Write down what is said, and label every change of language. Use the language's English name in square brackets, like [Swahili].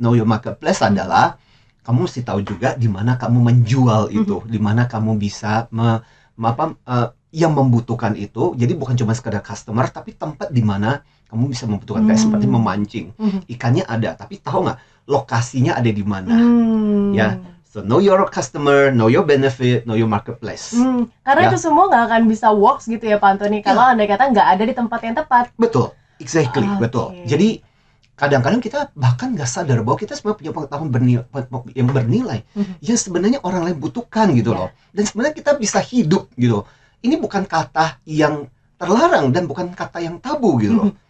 [English] Know Your Marketplace [Indonesian] adalah kamu mesti tahu juga di mana kamu menjual itu, di mana kamu bisa yang membutuhkan itu. Jadi bukan cuma sekedar customer, tapi tempat di mana kamu bisa membutuhkan, kayak seperti memancing. Ikannya ada, tapi tahu nggak lokasinya ada di mana? Ya. [English] So, know your customer, know your benefit, know your marketplace. [Indonesian] Karena itu semua nggak akan bisa works gitu ya Pak Antoni, kalau Anda kata nggak ada di tempat yang tepat. Betul, exactly, betul. Jadi, kadang-kadang kita bahkan nggak sadar bahwa kita semua punya pengetahuan yang bernilai, yang sebenarnya orang lain butuhkan gitu loh. Dan sebenarnya kita bisa hidup gitu. Ini bukan kata yang terlarang dan bukan kata yang tabu gitu loh.